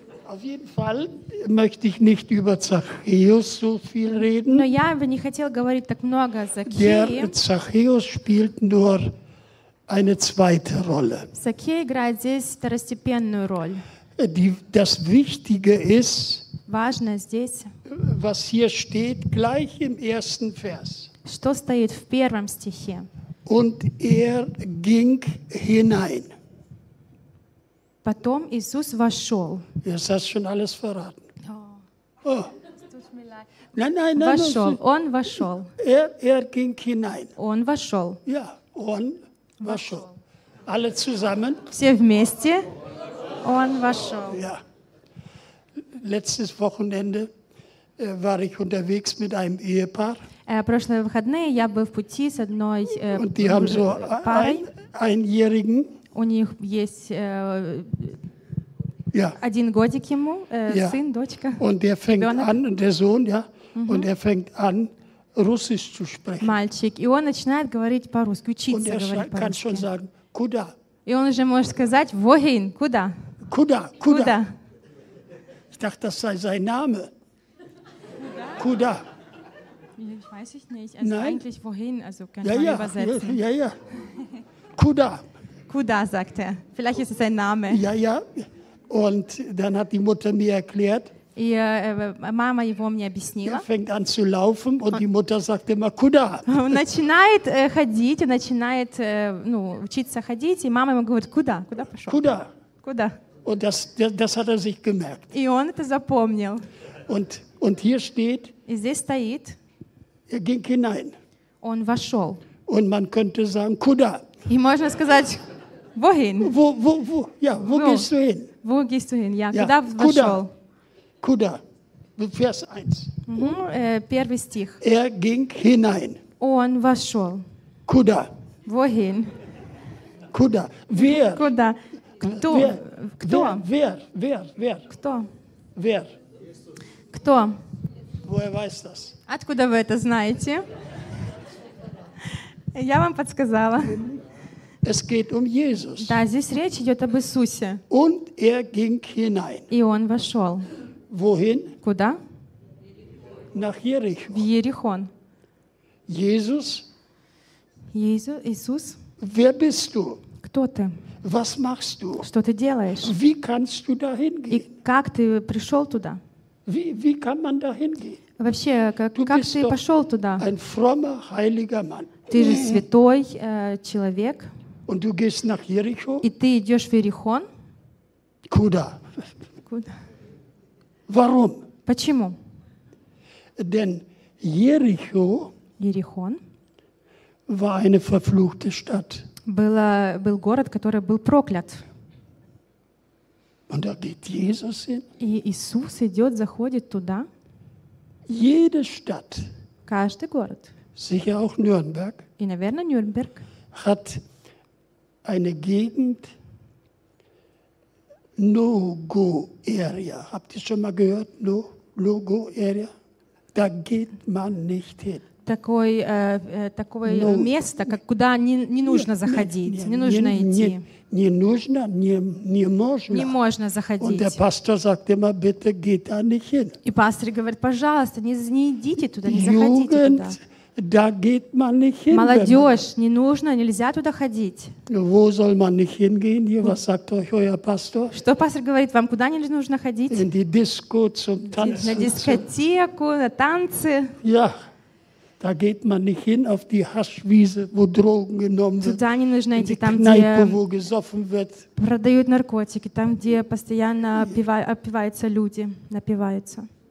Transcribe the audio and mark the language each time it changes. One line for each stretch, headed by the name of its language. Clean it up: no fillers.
German: Auf jeden Fall möchte ich nicht über Zachäus so viel reden.
Russian: Но я бы не хотел говорить так много о Закхее.
German: Der Zachäus spielt nur eine zweite Rolle.
Russian: Закхей играет здесь второстепенную роль.
German: Das Wichtige ist,
Russian: важно здесь,
German: was hier steht, gleich im ersten Vers.
Russian: Что стоит в первом стихе?
German: Und er ging hinein.
Russian: Потом Иисус вошел.
German: Jetzt hast du schon alles verraten.
Russian: Он вошел.
German: Er ging hinein.
Russian: Он вошел.
German: Ja,
Russian: он вошел.
German: Alle zusammen.
Russian: Все вместе. Он вошел.
German: Ja. Letztes Wochenende war ich unterwegs mit einem Ehepaar.
Russian: Прошлые выходные я был в пути с одной парой.
German: Und die haben so einjährigen.
Russian: У них есть один годик ему, сын, дочка.
German: Und er fängt an, der Sohn, ja, und er fängt an, Russisch zu sprechen.
Russian: Мальчик, и он начинает говорить по-русски, учиться говорить по-русски.
German: Und er kann schon sagen,
Russian: куда? И он уже может сказать,
German: wohin,
Russian: куда? Куда, куда?
German: Ich dachte, das sei sein Name.
Russian: Куда?
German: Weiß ich nicht, also eigentlich wohin, also kann man übersetzen. Ja, ja,
Russian: куда? Куда,
German: sagt er. Vielleicht ist es sein Name. Ja, ja. Und dann hat die Mutter mir erklärt.
Russian: Мама его мне объяснила.
German: Er fängt an zu laufen und die Mutter sagt immer,
Russian: куда? Он начинает ходить, начинает учиться ходить, и мама ему говорит, куда? Куда пошел? Куда? Куда?
German: Und das hat er sich gemerkt.
Russian: И он это запомнил.
German: Und hier steht,
Russian: и здесь стоит,
German: er ging hinein.
Russian: Он вошел.
German: Und man könnte sagen,
Russian: куда? И можно сказать,
German: wohin? Wo gehst du hin? Wo gehst du hin? Ja, ja.
Russian: Куда? Куда?
German: Vers 1.
Russian: Первый стих.
German: Er ging hinein.
Russian: Он вошел. Куда?
German: Wohin?
Russian: Куда?
German: Wer?
Russian: Куда? Кто? Кто?
German: Wer?
Russian: Кто?
German: Wer?
Russian: Кто?
German: Woher weißt das?
Russian: Откуда вы это знаете? Я вам подсказала.
German: Es geht Jesus.
Russian: Да, здесь речь идет об Иисусе.
German: Und ging hinein.
Russian: И он вошел.
German: Wohin?
Russian: Куда?
German: Nach Jericho.
Russian: В Иерихон.
German: Jesus?
Russian: Иисус?
German: Wer bist du?
Russian: Кто ты?
German: Was machst du?
Russian: Что ты делаешь?
German: Wie kannst du dahin gehen?
Russian: И как ты пришел туда?
German: Wie kann man dahin gehen?
Russian: Вообще, как ты пошел туда?
German: Ein frommer, heiliger Mann.
Russian: Ты же святой человек.
German: Und du gehst nach Jericho?
Russian: И ты идешь в Иерихон? Куда? Куда?
German: Warum?
Russian: Почему?
German: Denn Jericho
Russian: Иерихон
German: war eine verfluchte Stadt.
Russian: Был город, который был проклят.
German: Und da geht Jesus hin?
Russian: И Иисус идет, заходит туда.
German: Jede Stadt.
Russian: Каждый город.
German: Sicher auch Nürnberg.
Russian: И, наверное, Нюрнберг.
German: Hat eine Gegend, No-Go Area. Habt ihr schon mal gehört? No-Go Area? Da geht man nicht hin.
Russian: Такое
English: no.
Russian: место, как куда не нужно заходить, не нужно идти. Не нужно, не можно. Не можно заходить.
German: Und der Pastor sagt immer, bitte geht da nicht hin.
Russian: И пастор говорит, пожалуйста, не идите туда, не заходите туда.
German: Da geht man nicht hin.
Russian: Молодежь, не нужно, нельзя туда ходить.
German: Wo soll man nicht hingehen? Hier, was sagt euch euer Pastor?
Russian: Что пастор говорит вам, куда не нужно ходить?
German: In die Disco zum Tanzen.
Russian: На дискотеку, на танцы.
German: Ja, da geht man nicht hin auf die Haschwiese, wo Drogen genommen wird.
Russian: Туда не нужно идти, там,
German: Kneipe, wo gesoffen wird.
Russian: Продают наркотики, там, где постоянно опиваются люди, напиваются.